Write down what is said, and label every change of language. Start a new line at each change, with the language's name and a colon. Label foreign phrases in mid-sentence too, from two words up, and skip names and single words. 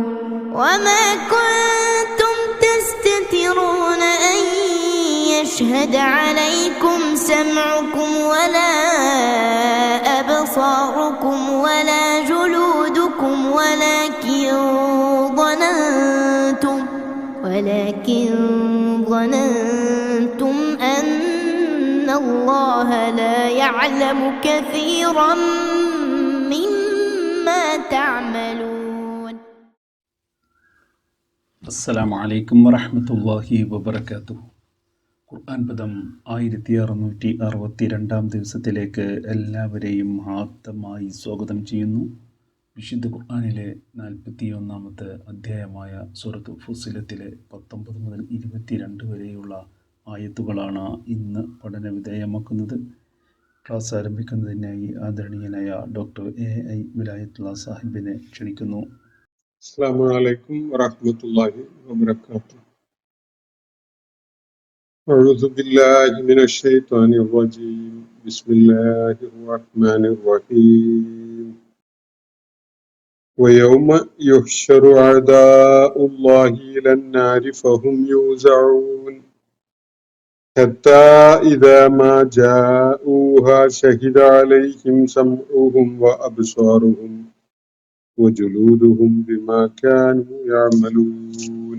Arabic: وما كنتم تستترون أن يشهد عليكم سمعكم ولا أبصاركم ولا جلودكم ولكن ظننتم أن الله لا يعلم كثيرا مما تعملون. السلام عليكم ورحمة الله وبركاته.
Malayalam: ഖുർആൻ പദം 1662 ദിവസത്തിലേക്ക് എല്ലാവരെയും ആദ്യമായി സ്വാഗതം ചെയ്യുന്നു. വിശുദ്ധ ഖുർആനിലെ 41 അധ്യായമായ സൂറത്ത് ഫുസ്സിലത്തിലെ 19 മുതൽ 22 വരെയുള്ള ആയത്തുകളാണ് ഇന്ന് പഠന വിധേയമാക്കുന്നത്. ക്ലാസ് ആരംഭിക്കുന്നതിനായി ആദരണീയനായ ഡോക്ടർ AI വിലായത്തുള്ള സാഹിബിനെ ക്ഷണിക്കുന്നു.
Arabic: السلام عليكم ورحمة الله وبركاته. أعوذ بالله من الشيطان الرجيم. بسم الله الرحمن الرحيم. ويوم يحشر أعداء الله إلى النار فهم يوزعون حتى إذا ما جاءوها شهد عليهم سمعهم وأبصارهم وجلودهم بما كانوا يعملون.